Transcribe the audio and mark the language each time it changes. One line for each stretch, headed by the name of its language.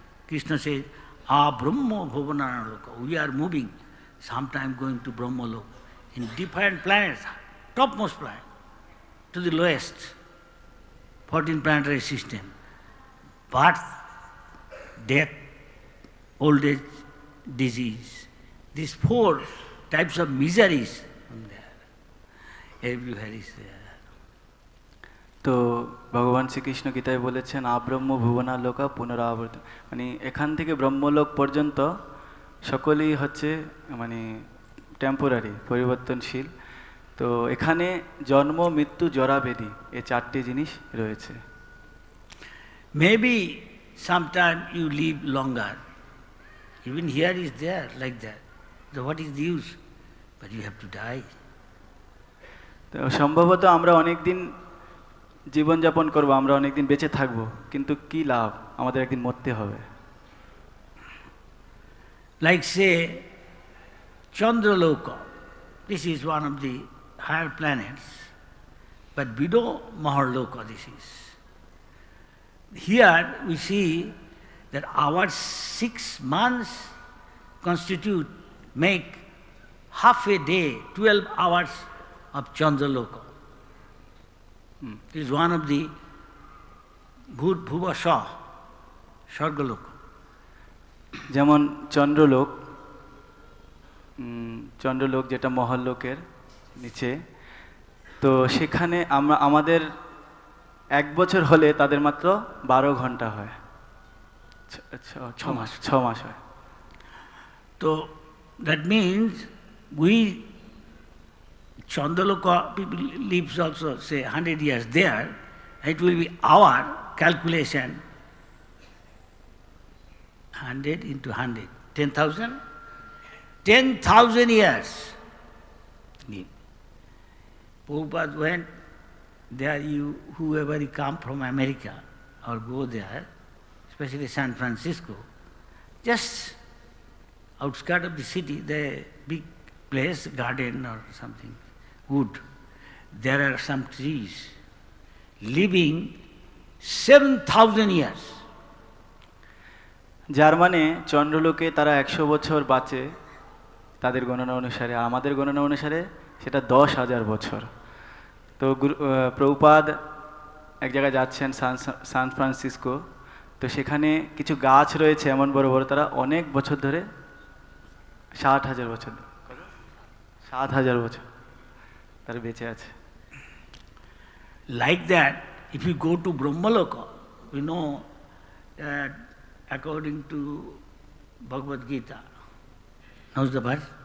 English: Krishna says, Brahma Bhuvanana Loka. We are moving, sometime going to Brahma Loka, in different planets, topmost planet, to the lowest, 14 planetary system. Birth, death, old age, disease. These 4 types of miseries from there. Everywhere is there.
Bangla: তো ভগবান শ্রীকৃষ্ণ গীতায় বলেছেন আব্রহ্ম ভুবনা লোকা পুনরাবর্ত মানে এখান থেকে ব্রহ্মলোক পর্যন্ত সকলেই হচ্ছে মানে টেম্পোরারি পরিবর্তনশীল তো এখানে জন্ম মৃত্যু জরা ব্যাধি এই 4টি জিনিস রয়েছে
English: Maybe sometime you live longer. Even here is there like that. So what is the use? But you have to die.
Bangla: তো সম্ভবত আমরা অনেক দিন জীবনযাপন করব আমরা অনেক দিন বেঁচে থাকব কিন্তু কি লাভ আমাদের একদিন মরতে হবে
English: Like say Chandraloka, this is one of the higher planets, but below Maharloka this is. Here we see that our 6 months constitute, make half a day, 12 hours of Chandraloka. It is one of the Bhuvasha, Swargaloka.
Bangla: যেমন চন্দ্রলোক চন্দ্রলোক যেটা মহল্লোকের নিচে তো সেখানে আমরা আমাদের 1 বছর হলে তাদের মাত্র 12 ঘন্টা হয় 6 মাস হয়
English: So that means we Chandraloka people lives also say 100 years there, it will be our calculation 100 into 100, 10,000? 10,000 years. Prabhupada went there, whoever you come from America or go there, especially San Francisco, just outskirts of the city, the big place, garden or something, wood. There are some trees living 7,000 years.
Bangla: যার মানে চন্দ্রলোকে তারা 100 বছর বাঁচে তাদের গণনা অনুসারে আমাদের গণনা অনুসারে সেটা 10,000 বছর তো প্রভুপাদ এক জায়গায় যাচ্ছেন সান ফ্রান্সিসকো তো সেখানে কিছু গাছ রয়েছে এমন বড় বড় তারা অনেক বছর ধরে 60,000 বছর 7,000 বছর তারা বেঁচে আছে
English: Like that, if you go to Brahmaloka, we know that according to Bhagavad Gita, knows the verse?